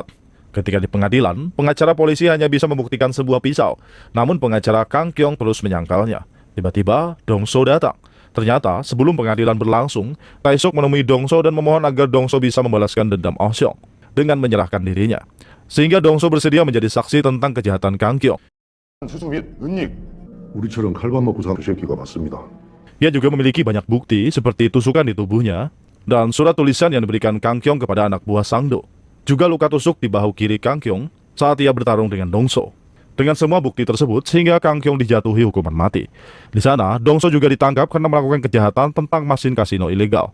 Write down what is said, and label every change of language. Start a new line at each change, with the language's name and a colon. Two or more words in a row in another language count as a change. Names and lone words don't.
Indonesian: Ketika di pengadilan, pengacara polisi hanya bisa membuktikan sebuah pisau. Namun pengacara Kang Kyong terus menyangkalnya. Tiba-tiba, Dongso datang. Ternyata, sebelum pengadilan berlangsung, Tae-suk menemui Dongso dan memohon agar Dongso bisa membalaskan dendam Oh Seong dengan menyerahkan dirinya. Sehingga Dongso bersedia menjadi saksi tentang kejahatan Kang Kyong.
Korean: 우리처럼 칼밥 먹고 사는 새끼가 맞습니다.
Indonesian: Ia juga memiliki banyak bukti seperti tusukan di tubuhnya dan surat tulisan yang diberikan Kang Kyong kepada anak buah Sangdo. Juga luka tusuk di bahu kiri Kang Kyong saat ia bertarung dengan Dongso. Dengan semua bukti tersebut, sehingga Kang Kyong dijatuhi hukuman mati. Di sana, Dongso juga ditangkap karena melakukan kejahatan tentang mesin kasino ilegal.